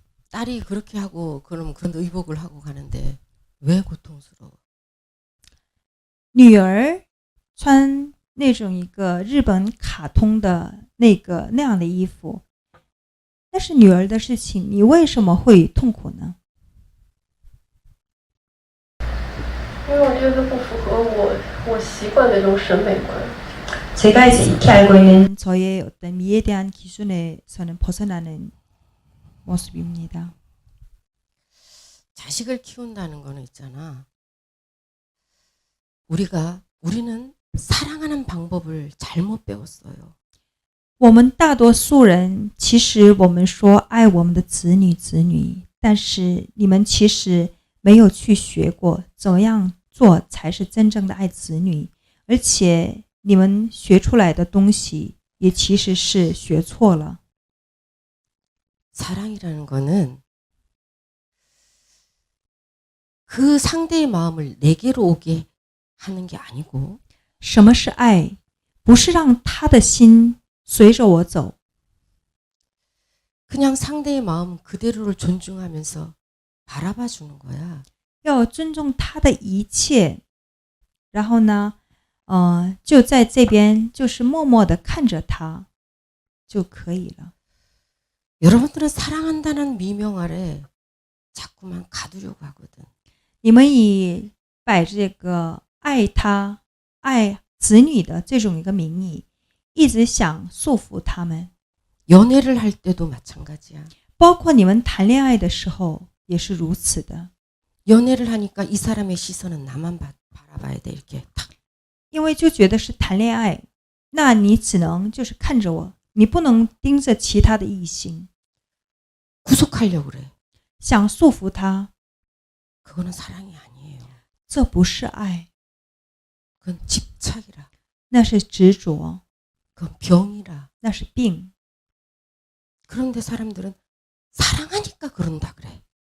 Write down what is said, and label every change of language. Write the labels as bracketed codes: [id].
[ko] 딸이 그렇게 하고 그런 의복을 하고 가는데 왜 고통스러워? [zh] 女儿穿那种一个日本卡通的那样的衣服，那是女儿的事情，你为什么会痛苦呢？因为我觉得不符合我习惯的这种审美观。 [ko] 제가 이제 익히 알고 있는 저의 어떤 미에 대한 기준에서는 벗어나는 모습입니다. 자식을 키운다는 거는 있잖아. 우리는 사랑하는 방법을 잘못 배웠어요. [zh] 我们大多数人其实我们说爱我们的子女，但是你们其实没有去学过怎么样做才是真正的爱子女，而且你们学出来的东西也其实是学错了。 [ko] 사랑이라는 거는 그 상대의 마음을 내게로 오게 하는 게 아니고 [zh] 什么是爱？不是让他的心随着我走， [ko] 그냥 상대의 마음 그대로를 존중하면서 바라봐 주는 거야. [zh] 要尊重他的一切，然后呢，就在这边就是默默的看着他就可以了。 [ko] 여러분들은 사랑한다는 미명 아래 자꾸만 가두려고 하거든. [zh] 你们以摆这个爱他、爱子女的这种一个名义，一直想束缚他们。 [ko] 연애를 할 때도 마찬가지야. [zh] 包括你们谈恋爱的时候也是如此的。 [ko] 연애를 하니까 이 사람의 시선은 나만 바라봐야 돼. 이렇게 탁. [zh] 因为就觉得是谈恋爱，那你只能就是看着我，你不能盯着其他的异性， [ko] 구속하려고 그래. [zh] 想束缚他， [ko] 그거는 사랑이 아니에요. [zh] 这不是爱， [ko] 그건 집착이라. [zh] 那是执着， [ko] 그건 병이라. [zh] 那是病。 [ko] 그런데 사람들은 사랑하니까 그런다 그래.